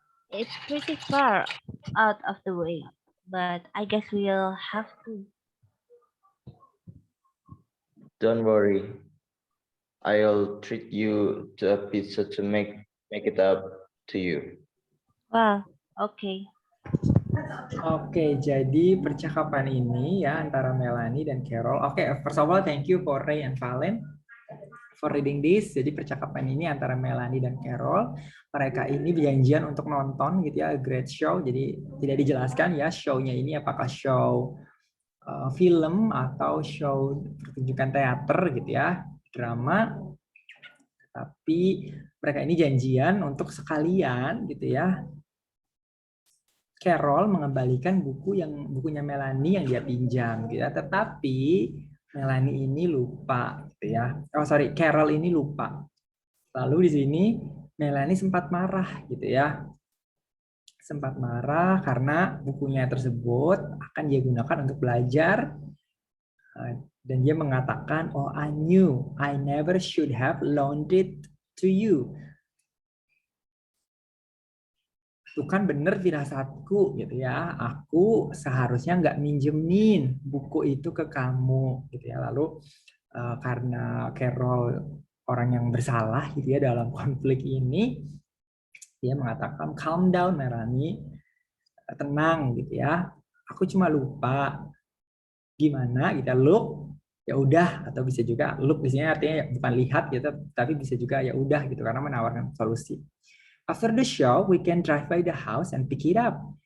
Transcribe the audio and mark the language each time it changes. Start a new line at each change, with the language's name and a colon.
English: It's pretty far out of the way, but I guess we'll have to. Don't worry. I'll treat you to a pizza to make it up to you. Well, okay.
Indonesian: Oke, jadi percakapan ini ya antara Melanie dan Carol.
English: Oke, first of all, thank you for Ray and Valen for reading this.
Indonesian: Jadi percakapan ini antara Melanie dan Carol. Mereka ini berjanjian untuk nonton gitu ya,
English: a great show.
Indonesian: Jadi tidak dijelaskan ya show-nya ini apakah show film atau show pertunjukan teater gitu ya, drama. Tapi mereka ini janjian untuk sekalian gitu ya, Carol mengembalikan bukunya Melanie yang dia pinjam gitu ya. Tetapi Melanie ini lupa gitu ya. Oh sorry, Carol ini lupa. Lalu di sini Melanie sempat marah gitu ya. Sempat marah karena bukunya tersebut akan dia gunakan untuk belajar. Dan dia mengatakan,
English: oh I knew I never should have loaned it to you.
Indonesian: Itu kan bener firasatku gitu ya, aku seharusnya nggak minjemin buku itu ke kamu gitu ya. Lalu karena Carol orang yang bersalah gitu ya dalam konflik ini, dia mengatakan
English: calm down Melanie,
Indonesian: tenang gitu ya, aku cuma lupa gimana gitu, look ya udah, atau bisa juga look di sini artinya bukan lihat gitu, tapi bisa juga ya udah gitu karena menawarkan solusi.
English: After the show, we can drive by the house and pick it up.